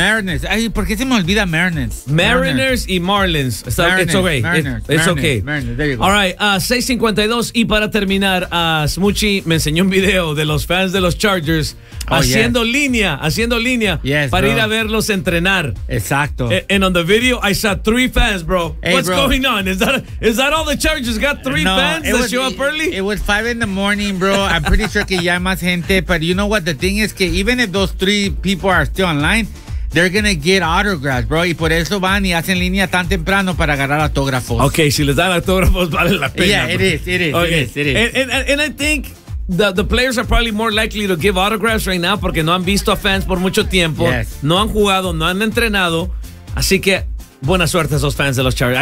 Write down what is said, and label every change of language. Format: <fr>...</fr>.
<es>Mariners. Ay, ¿por qué se me olvida Mariners?</es> <en>Mariners y Marlins. So, Mariners, it's okay. Mariners. There you go. All right. 6:52.</en> <es>Y para terminar, Smuchi me enseñó un video de los fans de los Chargers haciendo línea.</es> <en>Yes,</en> <es>para</es> <en>bro.</en> <es>Ir a verlos entrenar. Exacto.</es> <en>And on the video, I saw 3 fans, bro. Hey, What's going on? Is that all the Chargers got 3 no, fans that show up early? It was 5 in the morning, bro. I'm pretty sure</en> <es>que ya más gente.</es> <en>But you know what? The thing is que even if those 3 people are still online, they're going to get autographs, bro.</en> <es>Y por eso van y hacen línea tan temprano para agarrar autógrafos. Okay, si les dan autógrafos, vale la pena.</es> <en>Yeah, it is. And I think the players are probably more likely to give autographs right now</en> <es>porque no han visto a fans por mucho tiempo.</es> <en>Yes.</en> <es>No han jugado, no han entrenado. Así que buena suerte a esos fans de los Chargers.</es>